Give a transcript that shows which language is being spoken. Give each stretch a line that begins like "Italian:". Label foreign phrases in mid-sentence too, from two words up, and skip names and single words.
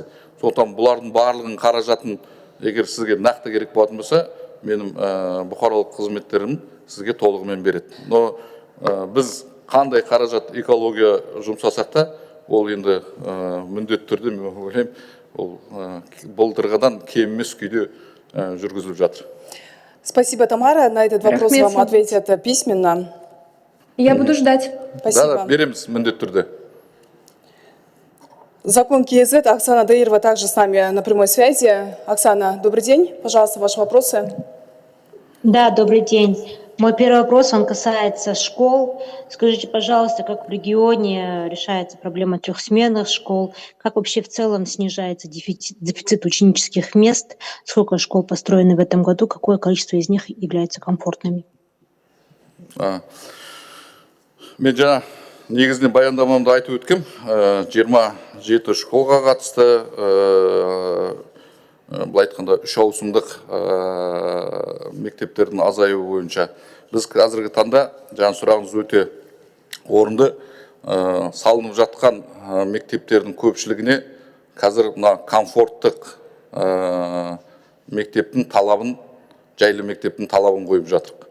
Kazakh: Сондықтан бұлардың барлығын қаражатын егер сізге нақты керек болатын болса, менің бұқаралық қызметтерім сізге толығымен береді. Но біз қандай қаражат экология жұмсасақ та, ол енді міндетті түрде мен ойлаймын, ол былтырғыдан кем емес күйде жүргізіліп жатыр.
Russian: Спасибо, Тамара. На этот вопрос вам ответят письменно. Я буду ждать. Спасибо.
Kazakh: Да, береміз міндетті түрде.
Russian: Закон КИЗ, Оксана Даирова также с нами на прямой связи. Оксана, добрый день. Пожалуйста, ваши вопросы. Да, добрый день. Мой первый вопрос, он касается школ. Скажите, пожалуйста, как в регионе решается проблема трехсменных школ? Как вообще в целом снижается дефицит ученических мест? Сколько школ построены в этом году? Какое количество из них являются комфортными?
Kazakh: Мен жаңа негізінен баяндамамда айтып өткем, 27 школға қатысты, былай айтқанда 3 ауысымдық мектептердің азаюы бойынша. Біз қазіргі таңда, жаңа сұрағыңыз өте орынды, салынып жатқан мектептердің көпшілігіне қазір мына комфорттық мектептің талабын, жайлы мектептің талабын қойып жатырық.